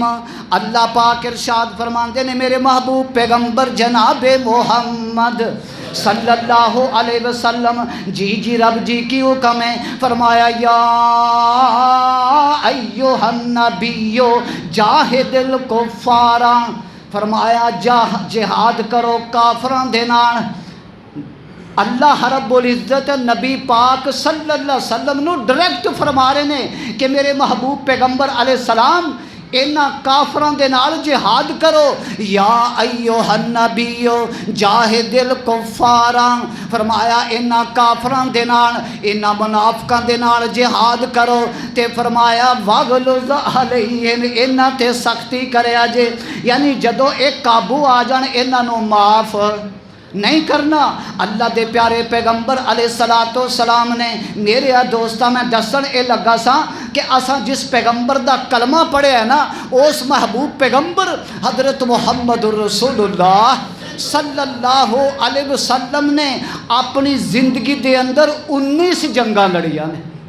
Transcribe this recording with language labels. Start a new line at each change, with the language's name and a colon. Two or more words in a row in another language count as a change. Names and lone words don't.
Punjabi: اللہ پاک ارشاد فرماندے نے میرے محبوب پیغمبر جناب محمد
Arabic: صلی اللہ علیہ وسلم
Punjabi: جی جی رب جی کی حکم ہے، فرمایا
Arabic: یا ایھا النبیو جاہد الکفار،
Punjabi: فرمایا جہاد کرو کافران دے نال۔ اللہ رب العزت نبی پاک
Arabic: صلی اللہ علیہ وسلم
Punjabi: نو ڈائریکٹ فرما رہے نے کہ میرے محبوب پیغمبر
Arabic: علیہ السلام
Punjabi: انہاں کافران دے نال جہاد کرو۔
Arabic: یا ایھا النبیو جاہد الکفار،
Punjabi: فرمایا انہاں کافران دے نال، انہاں منافقاں دے نال جہاد کرو، تے فرمایا
Arabic: واغلظ علیہم،
Punjabi: انہاں تے سختی کریا جے، یعنی جدو ایک قابو آ جان انہاں نو معاف نہیں کرنا۔ اللہ دے پیارے پیغمبر
Arabic: علیہ السلام
Punjabi: نے میرے دوستاں میں دسن اے لگا سا کہ اساں جس پیغمبر دا کلمہ پڑھے ہے نا، اس محبوب پیغمبر حضرت محمد رسول اللہ
Arabic: صلی اللہ علیہ وسلم
Punjabi: نے اپنی زندگی دے اندر 19 جنگاں لڑیاں نے۔